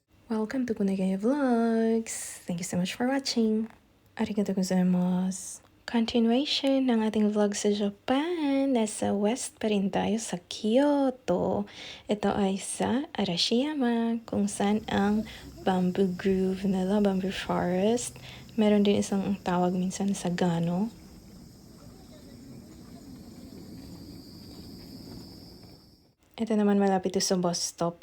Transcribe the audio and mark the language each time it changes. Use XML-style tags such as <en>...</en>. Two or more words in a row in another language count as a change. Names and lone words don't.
<en>Welcome to Kunagaya Vlogs! Thank you so much for watching!</en> <ja>ありがとうございます!</ja> <tl>Continuation ng ating vlog sa Japan. Nasa west pa rin tayo sa Kyoto. Ito ay sa Arashiyama, kung saan ang</tl> <en>bamboo grove</en> <tl>nila,</tl> <en>bamboo forest.</en> <tl>Meron din isang tawag minsan sa Gano. Ito naman malapit sa bus stop.</tl>